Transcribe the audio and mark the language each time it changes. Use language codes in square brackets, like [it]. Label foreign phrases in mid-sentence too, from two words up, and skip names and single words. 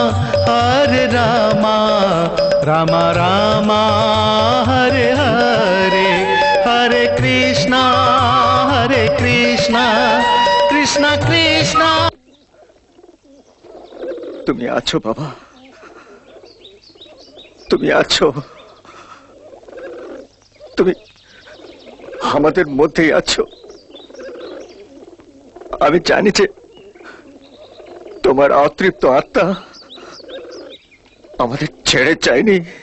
[sa] Rama Rama Hare Hare Hare Krishna Krishna Krishna [bn] তুমি আছো বাবা, তুমি আছো, তুমি আমাদের মধ্যেই আছো। আমি জানি যে তোমার অতৃপ্ত আত্মা আমাদের ছেড়ে যায়নি।